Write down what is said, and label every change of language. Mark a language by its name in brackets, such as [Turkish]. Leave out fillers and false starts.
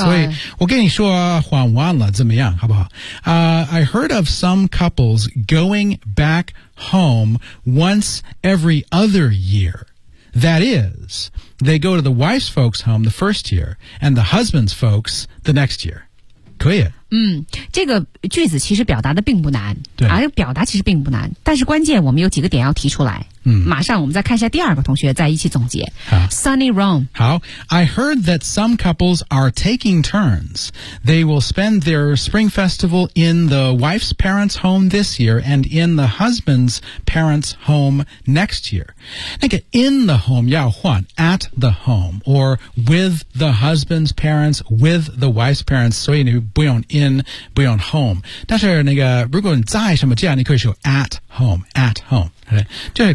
[Chinese] 所以我跟你说换完了怎么样好不好、 [English] I heard of some couples going back home once every other year. That is, they go to the wife's folks' home the first year, and the husband's folks the next year. [Chinese] 可以。嗯，这个句子其实表达的并不难。对。啊，表达其实并不难，但是关键我们有几个点要提出来。嗯。马上我们再看一下第二个同学，再一起总结。好。 [English] Sunny Rome。 [Chinese] 好。 [English] I heard that some couples are taking turns. They will spend their spring festival in the wife's parents' home this year and in the husband's parents' home next year. [Chinese] 那个 [English] in the home [Chinese] 要换 [English] at the home or with the husband's parents with the wife's parents [Chinese] 所以你不用 [English] in [Chinese] 不用 [English] home [Chinese] 但是那个如果你在什么家你可以说 [English] at home 这、right?